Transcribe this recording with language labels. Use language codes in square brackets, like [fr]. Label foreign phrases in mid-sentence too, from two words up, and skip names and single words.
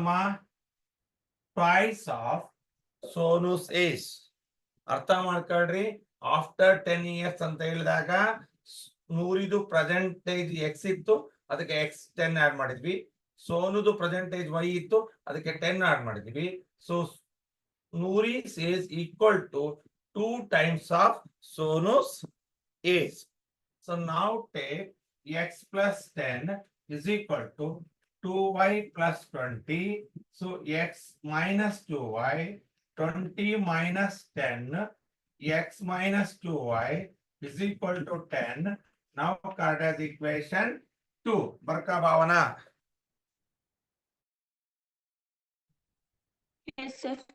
[en] twice of Sonu's age. [kn] ಅರ್ಥ ಮಾಡ್ಕೊಳ್ರಿ. [en] after 10 years [kn] ಅಂತ ಹೇಳಿದಾಗ ನೂರಿದು [en] percentage x [kn] ಇತ್ತು, ಅದಕ್ಕೆ [en] x 10 add [kn] ಮಾಡಿದ್ವಿ. ಸೋನುದು [en] percentage y [kn] ಇತ್ತು, ಅದಕ್ಕೆ 10 ಆಡ್ ಮಾಡಿದ್ವಿ. [en] so Noori's age equal to 2 times of Sonu's age. So now take x plus 10 is equal to 2y plus 20. So x minus 2y, 20 minus 10, x minus 2y is equal to 10. Now cut as equation 2. Barka Bhavana. Yes sir.